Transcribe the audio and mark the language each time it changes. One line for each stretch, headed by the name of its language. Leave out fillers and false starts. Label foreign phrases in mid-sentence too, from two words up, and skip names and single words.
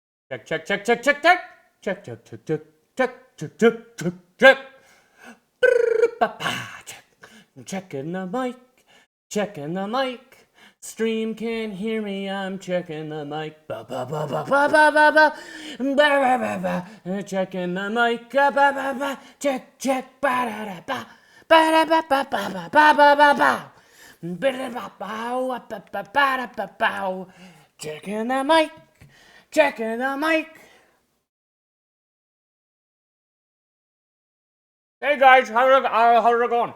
English: Check, check, check, check, check, check. Check, check, check, check, check, check, check, check, check. Checking the mic, checking the mic. Stream can't hear me, I'm checking the mic. Ba ba ba ba ba ba ba ba ba ba ba ba. Checking the mic. Ba ba ba. Check check. Ba da da ba. Ba da ba ba ba ba ba ba ba ba. Ba da ba ba ba ba ba ba ba. Checking the mic. Checking the mic. Hey guys, how's it going?